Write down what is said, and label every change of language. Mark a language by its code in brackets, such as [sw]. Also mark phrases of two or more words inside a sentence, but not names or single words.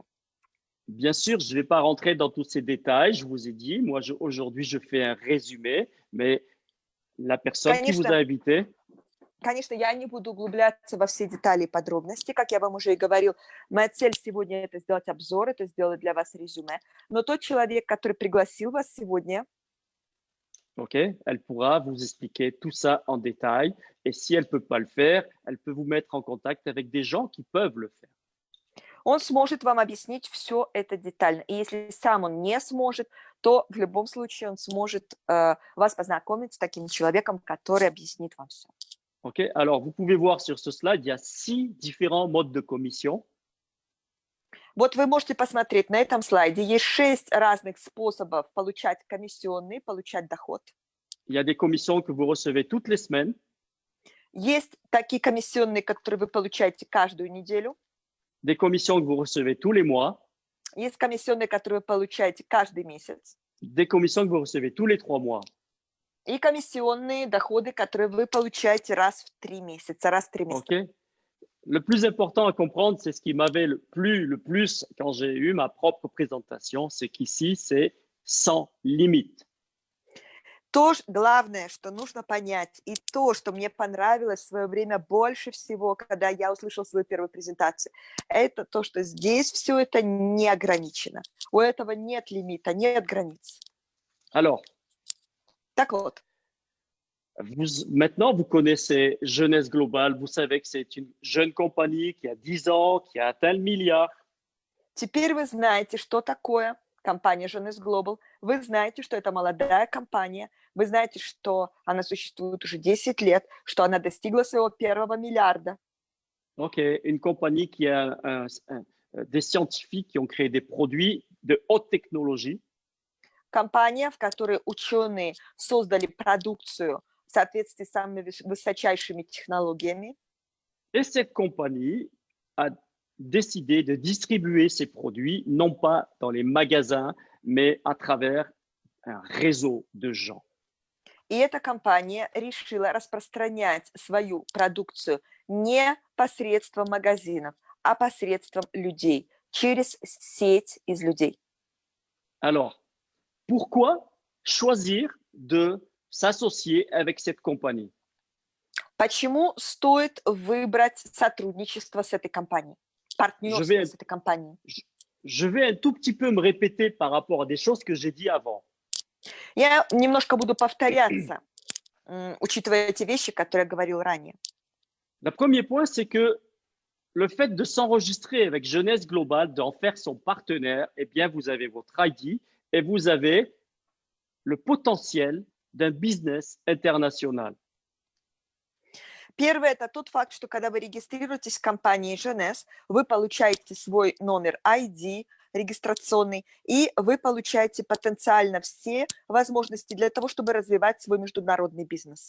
[fr] Bien sûr, je ne vais pas rentrer dans tous ces détails. Je vous ai dit, moi, aujourd'hui, je fais un résumé, mais la personne qui vous a invité… [ru] Конечно, я не буду углубляться во все детали и подробности. Как я вам уже и говорил, моя цель сегодня – это сделать обзор, это сделать для вас резюме. Но тот человек, который пригласил вас сегодня… [fr] OK, elle pourra vous expliquer tout ça en détail. Et si elle ne peut pas le faire, elle peut vous mettre en contact avec des gens qui peuvent le faire. [ru] Он сможет вам объяснить все это детально. И если сам он не сможет, то в любом случае он сможет вас познакомить с таким человеком, который объяснит вам все. [fr] OK, alors vous pouvez voir sur ce slide, il y a 6 différents modes de commission. [ru] Вот вы можете посмотреть, на этом слайде есть 6 разных способов получать комиссионные, получать доход. [fr] Il y a des commissions que vous recevez toutes les semaines. [ru] Есть такие комиссионные, которые вы получаете каждую неделю. [fr] des commissions que vous recevez tous les mois, [ru] Есть комиссионные, которые вы получаете каждый месяц. [fr] des commissions que vous recevez tous les 3 mois. [ru] И комиссионные доходы, которые вы получаете раз в 3 месяца, раз в триместр. [fr] OK? Le plus important à comprendre, c'est ce qui m'avait le plus quand j'ai eu ma propre présentation, c'est qu'ici, c'est sans limite. [ru] То главное, что нужно понять, и то, что мне понравилось в свое время больше всего, когда я услышала свою первую презентацию, это то, что здесь все это не ограничено. У этого нет лимита, нет границ. [fr] Alors, [ru] Так вот, [fr] maintenant, vous connaissez Jeunesse Globale, vous savez que c'est une jeune compagnie qui a 10 ans, qui a atteint le milliard. [ru] теперь вы знаете, что такое компания Jeunesse Global. Вы знаете, что это молодая компания. Вы знаете, что она существует уже 10 лет, что она достигла своего первого миллиарда. [fr] OK, une compagnie qui a des scientifiques qui ont créé des produits de haute technologie. [ru] Компания, в которой ученые создали продукцию в соответствии с самыми высочайшими технологиями. [fr] Et cette compagnie a décidé de distribuer ses produits, non pas dans les magasins, mais à travers un réseau de gens. [ru] И эта компания решила распространять свою продукцию не посредством магазинов, а посредством людей, через сеть из людей. [fr] Alors, pourquoi choisir de s'associer avec cette compagnie? [ru] Почему стоит выбрать сотрудничество с этой компанией, партнерство с этой компанией? [fr] Je vais un tout petit peu me répéter par rapport à des choses que j'ai dit avant. [ru] Я немножко буду повторяться, учитывая те вещи, которые я говорил ранее. [fr] Le premier point, c'est que le fait de s'enregistrer avec Jeunesse Globale, d'en faire son partenaire, eh bien, vous avez votre ID et vous avez le potentiel d'un business international. [ru] Первое – это тот факт, что когда вы регистрируетесь в компании Jeunesse, вы получаете свой номер ID регистрационный, и вы получаете потенциально все возможности для того, чтобы развивать свой международный бизнес.